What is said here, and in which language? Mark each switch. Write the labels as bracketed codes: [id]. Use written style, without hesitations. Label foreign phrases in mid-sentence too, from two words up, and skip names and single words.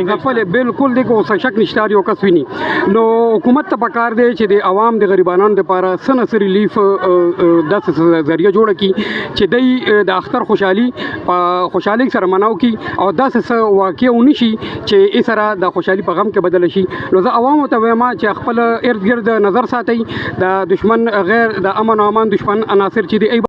[ps] مهنګايي بالکل دغه څه شک نشته یو کس ویني نو حکومت ته پکار دی چې د عوام د غریبانو لپاره سنه ریلیف داسې ذریعہ جوړه کی چې دی د اختر خوشحالي سره مناو کی او داسې واقع ونشي چې ای سره د خوشحالي په غم کې بدل شي نو زه عوامو ته وایم چې خپل [ur] ارد گرد [ps] نظر ساتي د دشمن غیر د امن او امان دشمن عناصر چې دی